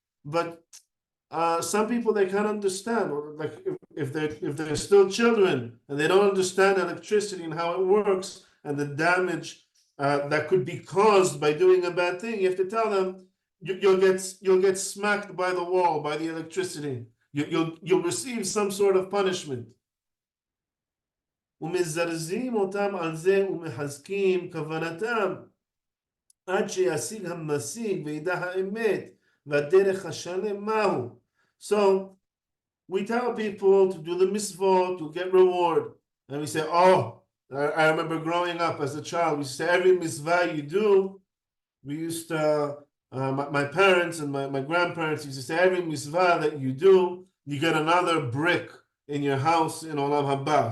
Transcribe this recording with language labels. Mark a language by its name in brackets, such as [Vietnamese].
[English] But some people, they can't understand. Like if they're still children and they don't understand electricity and how it works and the damage that could be caused by doing a bad thing, you have to tell them you'll get smacked by the wall, by the electricity. You'll receive some sort of punishment. [Hebrew] ומזרזים אותם על זה ומחזקים כוונתם עד שישיג המשיג וידע האמת והדרך השלם מהו. [English] So we tell people to do the mitzvot to get reward, and we say, oh, I remember growing up as a child, we say every mitzvah you do, we used to my parents and my grandparents used to say every mitzvah that you do, you get another brick in your house in Olam Haba.